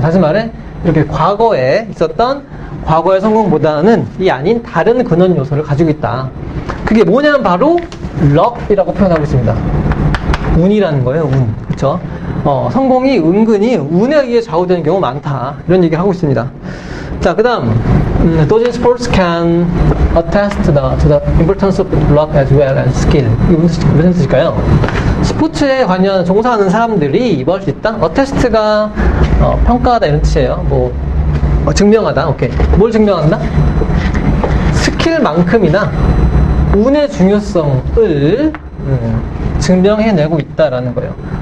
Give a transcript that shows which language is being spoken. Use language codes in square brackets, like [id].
[ko] 다시 말해 이렇게 과거에 있었던 과거의 성공보다는 이 아닌 다른 근원 요소를 가지고 있다. 그게 뭐냐면 바로 luck이라고 표현하고 있습니다. 운이라는 거예요. 운. 그렇죠? 성공이 은근히 운에 의해 좌우되는 경우가 많다. 이런 얘기를 하고 있습니다. [en] 자, 그 다음 those in sports can attest to the importance of luck as well as skill. [ko] 이게 무슨 뜻일까요? 스포츠에 관련 종사하는 사람들이 이해할 수 있다? attest가 평가하다 이런 뜻이에요. 증명하다. 오케이. 뭘 증명한다? 스킬만큼이나 운의 중요성을 증명해내고 있다라는 거예요.